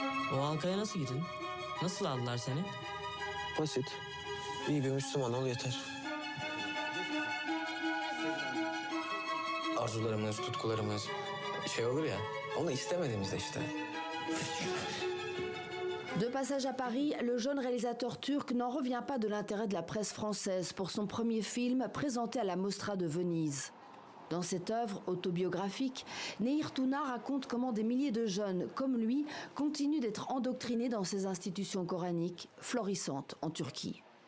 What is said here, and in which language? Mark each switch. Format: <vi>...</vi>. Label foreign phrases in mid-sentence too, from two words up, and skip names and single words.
<tr>O halkaya nasıl girdin? Nasıl aldılar seni? Basit. İyi bir Müslüman ol yeter. Arzularımız, tutkularımız şey olur ya, onu istemediğimizde işte.</tr> <fr>De passage à Paris, le jeune réalisateur turc n'en revient pas de l'intérêt de la presse française pour son premier film présenté à la Mostra de Venise. Dans cette œuvre autobiographique, Nehir Tuna raconte comment des milliers de jeunes comme lui continuent d'être endoctrinés dans ces institutions coraniques florissantes en Turquie.</fr>